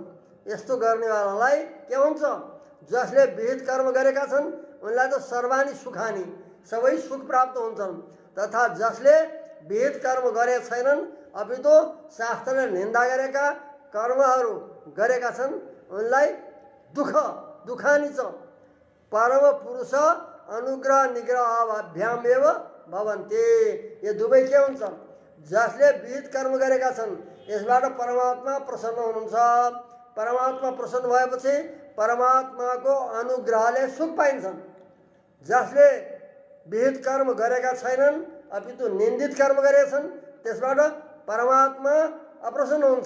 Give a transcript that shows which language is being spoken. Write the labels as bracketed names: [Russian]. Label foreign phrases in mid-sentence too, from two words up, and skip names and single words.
[Nepali] यस्तो गर्नेवालालाई के हुन्छ? जसले विहित कर्म गरेका छन् उनलाई त [Sanskrit] सर्वानी सुखानी, [Nepali] सबै सुख प्राप्त हुन्छन्, तथा जसले विहित कर्म गरेका छैनन् अपितो शास्त्रले निन्दा गरेका कर्महरू गरेका छन् उनलाई दुःख दुखानी छ। [Sanskrit] परम पुरुष अनुग्रह निग्रह अभ्याम एव भवन्ते, [Nepali] यो दुवै के हुन्छ? जसले विहित कर्म गरेका छन् यसबाट परमात्मा प्रसन्न हुनुहुन्छ। परमात्मा प्रसन्न भएपछि परमात्माको अनुग्रहले सुख पाइन्छन्। जसले विहित कर्म गरेका छैनन् अपितु निन्दित कर्म गरेका छन् त्यसबाट परमात्मा अप्रसन्न हुन्छ।